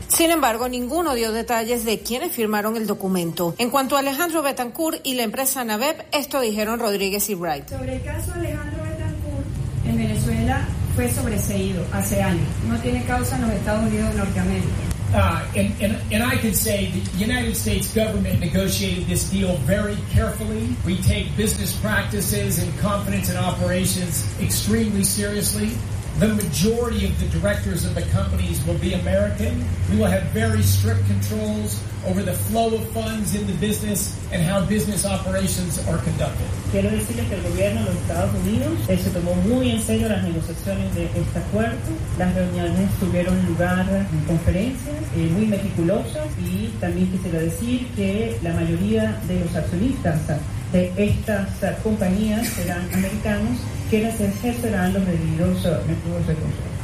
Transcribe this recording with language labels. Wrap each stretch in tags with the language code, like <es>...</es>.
<es>Sin embargo, ninguno dio detalles de quiénes firmaron el documento. En cuanto a Alejandro Betancourt y la empresa Naveb, esto dijeron Rodríguez y Wright. Sobre el caso Alejandro Betancourt, en Venezuela fue sobreseído hace años. No tiene causa en los Estados Unidos de Norteamérica.</es> <en>And I can say the United States government negotiated this deal very carefully. We take business practices and confidence and operations extremely seriously. The majority of the directors of the companies will be American. We will have very strict controls over the flow of funds in the business and how business operations are conducted.</en> <es>Quiero decirles que el gobierno de los Estados Unidos se tomó muy en serio las negociaciones de este acuerdo. Las reuniones tuvieron lugar en conferencias muy meticulosas y también quisiera decir que la mayoría de los accionistas de estas compañías serán americanos, quienes ejercerán los debidos métodos de control.</es>